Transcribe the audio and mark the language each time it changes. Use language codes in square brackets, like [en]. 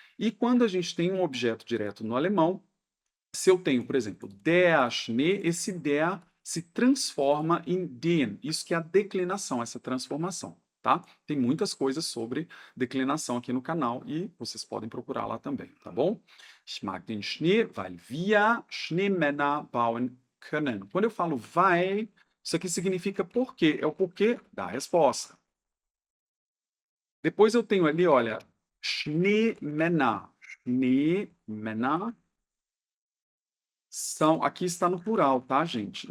[pt] E quando a gente tem um objeto direto no alemão, se eu tenho, por exemplo, der Schnee, esse der se transforma em den. Isso que é a declinação, essa transformação, tá? Tem muitas coisas sobre declinação aqui no canal e vocês podem procurar lá também, tá bom? [de] Ich mag den Schnee, weil wir Schneemänner bauen können. [pt] Quando eu falo weil, isso aqui significa porquê, é o porquê da resposta. Depois eu tenho ali, olha, Schneemänner. Schneemänner são, aqui está no plural, tá, gente?